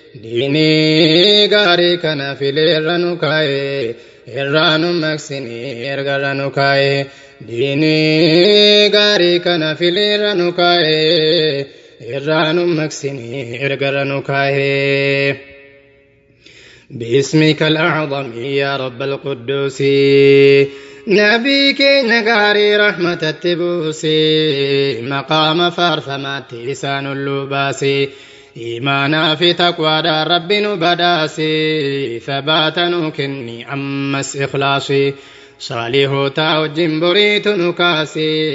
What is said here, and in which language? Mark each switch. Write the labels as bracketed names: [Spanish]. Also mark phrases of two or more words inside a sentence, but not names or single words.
[Oromo] Diinii gaarii kana fileerra nu kaa'ee. Irraa nu maqsini ergarra nu kaa'ee. Diinii gaarii kana fileerra nu kaa'ee. Irraa nu maqsini ergarra nu kaa'ee. [Arabic] باسمك الأعظم يا رب القدوس. [Oromo] Nabii keenya gaarii rahmatatti buusi. Maqaama faarfamaatti isaan ulluu baasi. Imaanaa fi taqwaadhaan Rabbi nu badaasi. Sabaata nu kenni ammas ikhlaasi. Saalihoota wajjin boriitu nu kaasi.